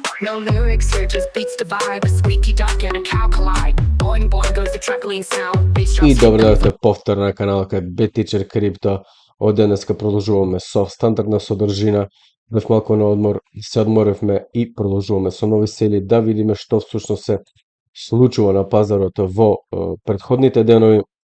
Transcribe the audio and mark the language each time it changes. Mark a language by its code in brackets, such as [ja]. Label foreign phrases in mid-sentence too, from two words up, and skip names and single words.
[en] no lyrics here, just beats to vibe. A squeaky duck and a cow collide. Boing boing goes the trampoline sound. Bass [mk] И [en] drops. [mk] добро дојдовте повтор на каналот кај BitTeacher Crypto. Од денеска продолжуваме со стандардна содржина. Бев малку на одмор, се одморевме и продолжуваме со нови сели да видиме што всушност се случува на пазарот во претходните денови.